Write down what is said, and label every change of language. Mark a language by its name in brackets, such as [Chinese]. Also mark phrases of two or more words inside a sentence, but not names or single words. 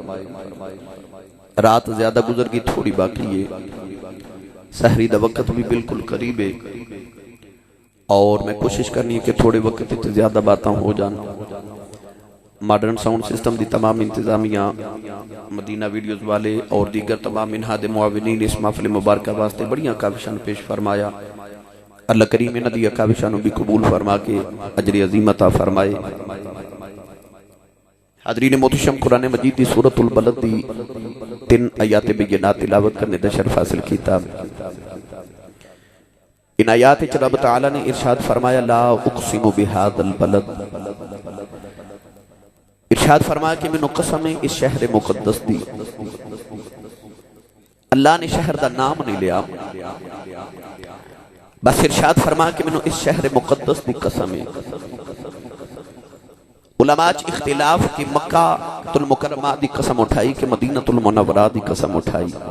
[Punjabi] رات زیادہ گزر گئی تھوڑی باقی ہے سحری دا وقت بھی بالکل قریب ہے اور میں کوشش کرنی ہے کہ تھوڑے وقت سے زیادہ باتاں ہو جان ماڈرن ساؤنڈ سسٹم دی تمام انتظامیہ مدینہ ویڈیوز والے اور دیگر تمام انہاد معاونین اس محفل مبارکہ واسطے بڑیاں کاوشاں پیش فرمایا اللہ کریم انہاں دی کاوشاں بھی قبول فرما کے اجر عظیم عطا فرمائے حاضرین محتشم قرآن مجید دی سورۃ البلد دی 3 آیات بینات تلاوت کرنے دا شرف حاصل کیتا ان آیات وچ رب تعالی نے ارشاد فرمایا [Arabic] لا اقسم بهذا البلد، [Punjabi] ارشاد فرمایا کہ مینوں قسم ہے اس شہر مقدس دی۔ اللہ نے شہر دا نام نہیں لیا، بس ارشاد فرمایا کہ مینوں اس شہر مقدس دی قسم ہے۔ علماء اختلاف کی مکہ المکرمہ دی قسم اٹھائی کہ مدینہ المنورہ دی قسم اٹھائی۔